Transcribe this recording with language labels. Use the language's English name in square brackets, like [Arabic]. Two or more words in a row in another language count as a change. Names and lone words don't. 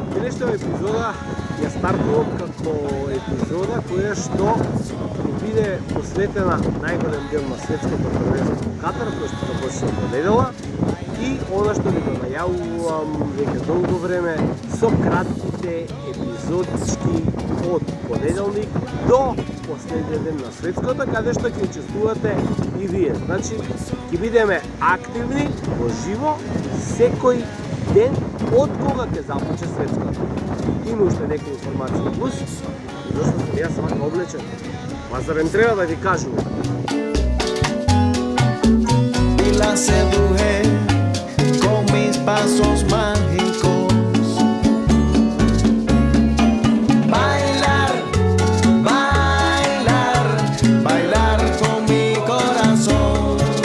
[Macedonian] Денешната епизода ја стартувам како епизода која што ќе биде посветена најголем дел на светското првенство во Катар, кој што започна во недела, и она што ви го најавувам веќе долго време со кратките епизодички од понеделник до последниот ден на светското, каде што ќе учествувате и вие. Значи, ќе бидеме активни во живо секој ден од кога ќе започне светското. Има уште некои информации плюс, зашто сум јас вака облечен. Ма зарем треба да ви кажувам. [Spanish] Y la seduje con mis pasos mágicos. Bailar, bailar, bailar con mi corazón.